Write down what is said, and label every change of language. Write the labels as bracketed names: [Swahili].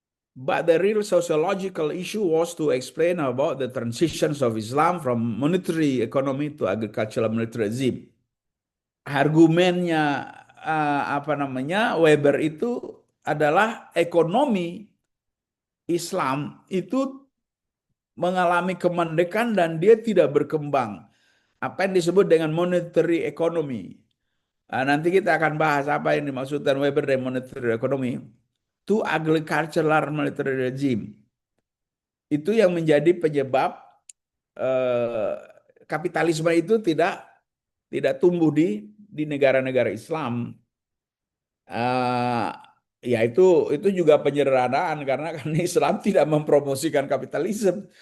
[English] But the real sociological issue was to explain about the transitions of Islam from monetary economy to agricultural militarism. [Indonesian] Argumennya Weber itu adalah ekonomi Islam itu mengalami kemerdekaan dan dia tidak berkembang. Apa yang disebut dengan [English] monetary economy. [Indonesian] Nanti kita akan bahas apa yang dimaksudkan Weber dengan [English] monetary economy. To agricultural military regime. [Indonesian] Itu yang menjadi penyebab kapitalisme itu tidak tumbuh di negara-negara Islam. Ya itu juga penyederhanaan karena kan Islam tidak mempromosikan kapitalisme.